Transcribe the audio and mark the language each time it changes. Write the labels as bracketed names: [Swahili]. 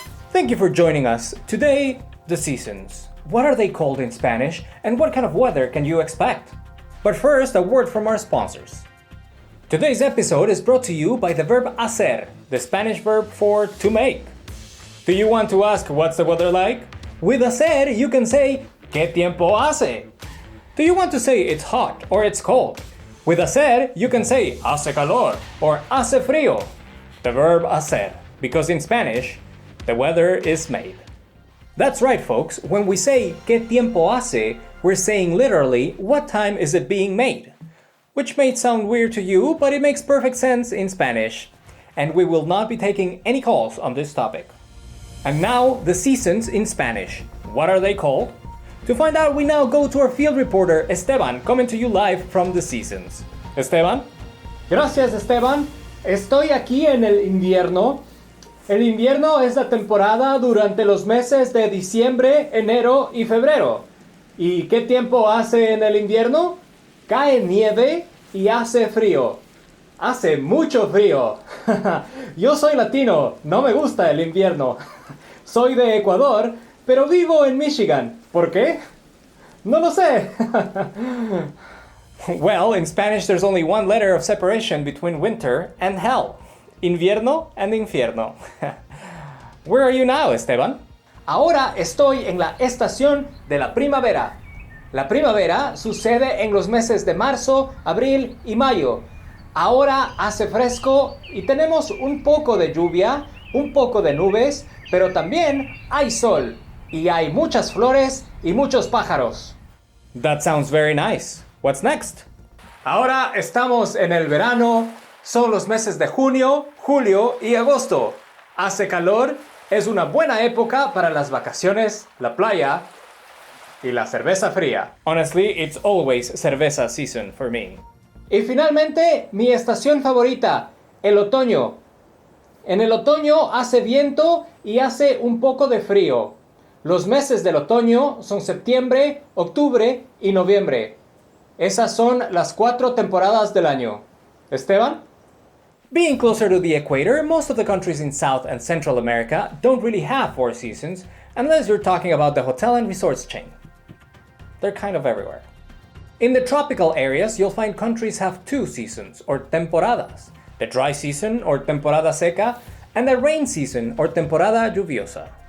[English] Thank you for joining us. Today, the seasons. What are they called in Spanish, and what kind of weather can you expect? But first, a word from our sponsors. Today's episode is brought to you by the verb hacer, the Spanish verb for to make. Do you want to ask what's the weather like? With hacer, you can say, [Spanish] ¿Qué tiempo hace? [English] Do you want to say it's hot or it's cold? With hacer, you can say, [Spanish] hace calor [English] or [Spanish] hace frío. [English] The verb hacer, because in Spanish, the weather is made. That's right, folks. When we say, [Spanish] ¿Qué tiempo hace?, [English] we're saying literally, what time is it being made? Which may sound weird to you, but it makes perfect sense in Spanish. And we will not be taking any calls on this topic. And now, the seasons in Spanish. What are they called? To find out, we now go to our field reporter, Esteban, coming to you live from the seasons. Esteban? [Spanish] Gracias, Esteban. Estoy aquí en el invierno. El invierno es la temporada durante los meses de diciembre, enero y febrero. ¿Y qué tiempo hace en el invierno? Cae nieve y hace frío. Hace mucho frío. Yo soy latino, no me gusta el invierno. Soy de Ecuador, pero vivo en Michigan. ¿Por qué? No lo sé. [English] Well, in Spanish there's only one letter of separation between winter and hell. Invierno and infierno. Where are you now, Esteban? [Spanish] Ahora estoy en la estación de la primavera. La primavera sucede en los meses de marzo, abril y mayo. Ahora hace fresco y tenemos un poco de lluvia, un poco de nubes, pero también hay sol y hay muchas flores y muchos pájaros. [English] That sounds very nice. What's next? [Spanish] Ahora estamos en el verano. Son los meses de junio, julio y agosto. Hace calor, es una buena época para las vacaciones, la playa y la cerveza fría. [English] Honestly, it's always cerveza season for me. [Spanish] Y finalmente, mi estación favorita, el otoño. En el otoño hace viento y hace un poco de frío. Los meses del otoño son septiembre, octubre y noviembre. Esas son las 4 temporadas del año. Esteban? [English] Being closer to the equator, most of the countries in South and Central America don't really have 4 seasons, unless you're talking about the hotel and resorts chain. They're kind of everywhere. In the tropical areas, you'll find countries have 2 seasons, or temporadas, the dry season, or [Spanish] temporada seca, [English] and the rain season, or [Spanish] temporada lluviosa.